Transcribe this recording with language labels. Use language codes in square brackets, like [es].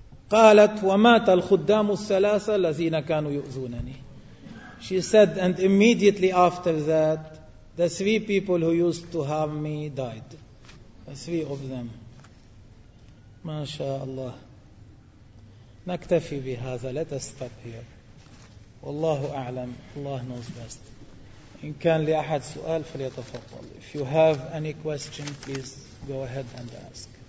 [ar] قالت ومات الخدام الثلاثة الذين كانوا يؤذونني. [en] She said, and immediately after that, the three people who used to harm me died. The three of them. [ar] ما شاء الله. نكتفي بهذا. [en] Let us stop here. [ar] والله أعلم. [en] Allah knows best. [ar] إن كان لأحد سؤال فليتفضل. [en] If you have any question, please go ahead and ask.